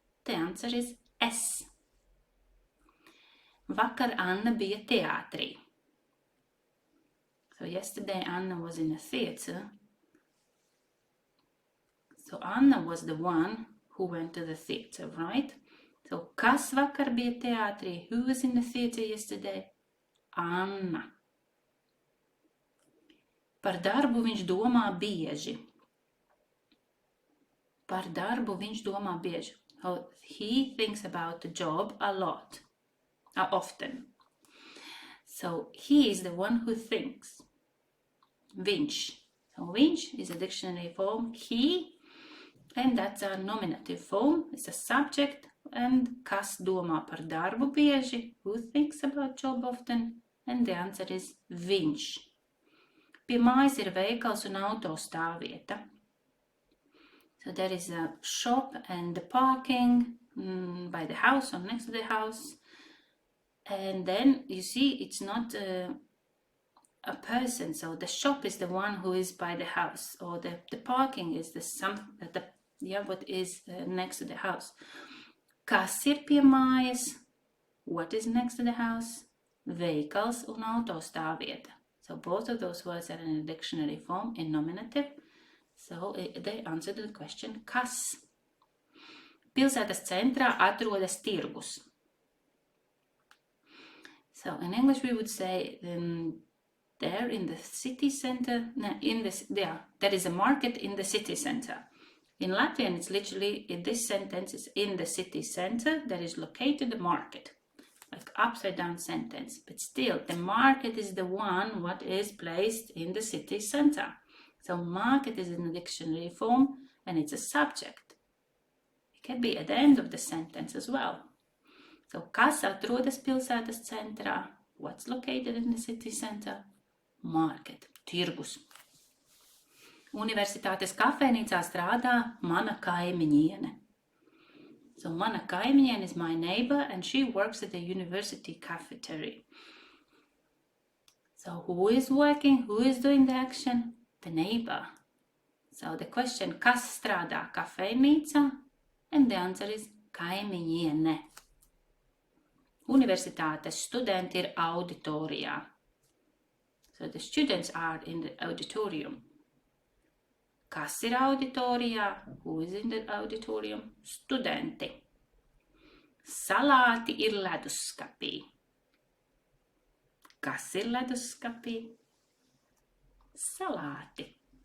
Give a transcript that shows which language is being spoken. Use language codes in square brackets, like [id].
[en] The answer is es. [lv] Vakar Anna bija teātrī. [en] So yesterday Anna was in a theater. So Anna was the one who went to the theater, right? [lv] So kas vakar bija teātrī? [en] Who was in the theater yesterday? [lv] Anna. Par darbu viņš domā bieži. Par darbu viņš domā bieži. [en] So he thinks about the job a lot, often. So he is the one who thinks. Viņš. So viņš is a dictionary form, he, and that's a nominative form. It's a subject, and [lv] kas domā par darbu bieži? [en] Who thinks about job often? And the answer is viņš. [lv] Pie mājas ir veikals un autostāvvieta. [en] So there is a shop and the parking by the house or next to the house. And then you see it's not a person, so the shop is the one who is by the house, or the parking is what is next to the house. [lv] Kas ir pie mājas? [en] What is next to the house? [lv] Veikals un autostāvvieta. [en] So both of those words are in a dictionary form in nominative. So they answer the question kas. [lv] Pilsētas centrā atrodas tirgus. [en] So in English we would say there in the city center, there is a market in the city center. In Latvian it's literally, in this sentence is in the city center there is located the market. Like upside down sentence, but still the market is the one what is placed in the city center. So market is in the dictionary form and it's a subject. It can be at the end of the sentence as well. [lv] So kas atrodas pilsētas centrā? [en] What's located in the city center? Market, tirgus. [lv] Universitātes kafejnīcā strādā mana kaimiņiene. [en] So [lv] mana kaimiņiene [en] is my neighbor and she works at the university cafeteria. So who is working? Who is doing the action? The neighbor. So the question, [lv] kas strādā kafejnīcā? [en] And the answer is kaimiņiene. [lv] Universitātes studenti ir auditorijā. [en] So the students are in the auditorium. [lv] Kas ir auditorijā? [en] Who is in the auditorium? [lv] Studenti. Salāti ir leduskapī. Kas ir leduskapī? Salāti.